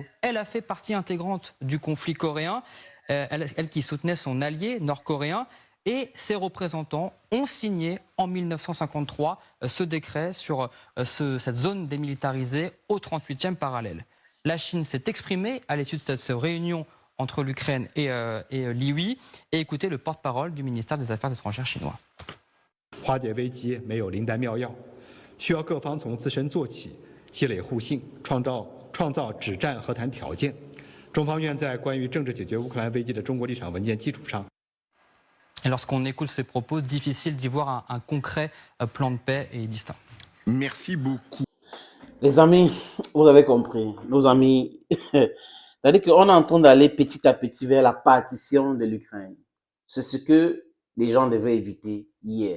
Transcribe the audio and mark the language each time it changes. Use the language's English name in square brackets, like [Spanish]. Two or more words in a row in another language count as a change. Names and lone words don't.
[French] Elle a fait partie intégrante du conflit coréen, elle qui soutenait son allié nord-coréen, et ses représentants ont signé en 1953 ce décret sur cette zone démilitarisée au 38e parallèle. La Chine s'est exprimée à l'issue de cette réunion entre l'Ukraine et Li Hui, et écoutez le porte-parole du ministère des Affaires étrangères chinois. [Chinese] 化解危机没有灵丹妙药，需要各方从自身做起，积累互信，创造止战和谈条件。中方愿在关于政治解决乌克兰危机的中国立场文件基础上。 [French] Et lorsqu'on écoute ces propos, difficile d'y voir un concret plan de paix et distinct. Merci beaucoup. Les amis, vous avez compris. Nos amis, c'est-à-dire qu'on est en train d'aller petit à petit vers la partition de l'Ukraine. C'est ce que les gens devraient éviter hier.